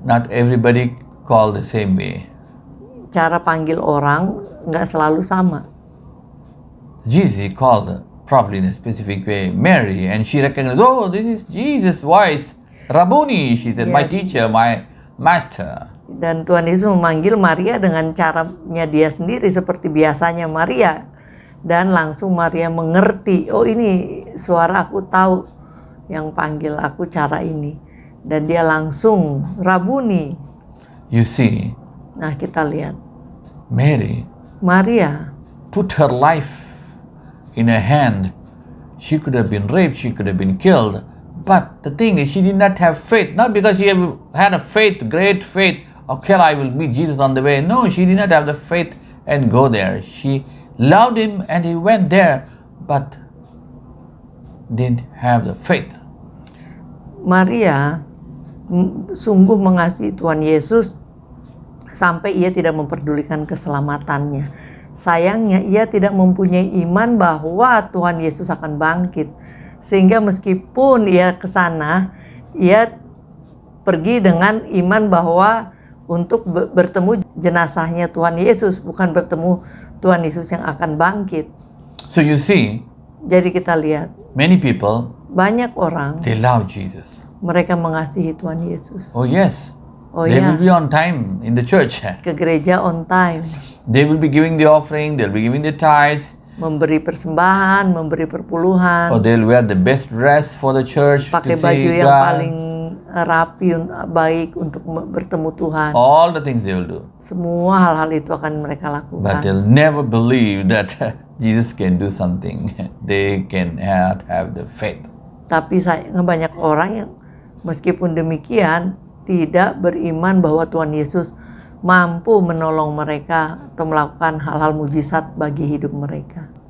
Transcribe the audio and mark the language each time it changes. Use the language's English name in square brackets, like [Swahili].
[English] Not everybody call the same way. [Indonesian] Cara panggil orang nggak selalu sama. [English] Jesus called probably in a specific way Mary, and she recognized, oh, this is Jesus' voice. Rabboni, she said, my teacher, my master. [Indonesian] Dan Tuhan Yesus memanggil Maria dengan caranya dia sendiri seperti biasanya Maria. Dan langsung Maria mengerti, oh ini suara aku tahu yang panggil aku cara ini. Dan dia langsung, Rabuni. [English] You see, [Indonesian] Nah kita lihat, Maria [English] put her life in a hand. She could have been raped, she could have been killed. But the thing is, she did not have faith. Not because she had a faith, great faith, okay, I will meet Jesus on the way. No, she did not have the faith and go there. She loved him and he went there, but didn't have the faith. [Indonesian] Maria sungguh mengasihi Tuhan Yesus sampai ia tidak memperdulikan keselamatannya. Sayangnya ia tidak mempunyai iman bahwa Tuhan Yesus akan bangkit. Sehingga meskipun ia ke sana, ia pergi dengan iman bahwa untuk bertemu jenazahnya Tuhan Yesus, bukan bertemu Tuhan Yesus yang akan bangkit. [English] So you see, [Indonesian] Jadi kita lihat, [English] many people, [Indonesian] banyak orang, [English] they love Jesus. [Indonesian] mereka mengasihi Tuhan Yesus. [English] Oh yes, Oh they [Indonesian] ya, [English] will be on time in the church. [Indonesian] ke gereja [English] on time, They will be giving the offering, they'll be giving the tithes, [Indonesian] memberi persembahan, memberi perpuluhan, [English] or they'll wear the best dress for the church to [Indonesian] pakai baju [English] see [Indonesian] yang [English] God. [Indonesian] paling rapi, baik untuk bertemu Tuhan. [English] All the things they will do. [Indonesian] Semua hal-hal itu akan mereka [English] But [Indonesian] lakukan. [English] they'll never believe that Jesus can do something. They can have the faith. [Indonesian] Tapi banyak orang yang meskipun demikian tidak beriman bahwa Tuhan Yesus mampu menolong mereka atau melakukan hal-hal mujizat bagi hidup mereka.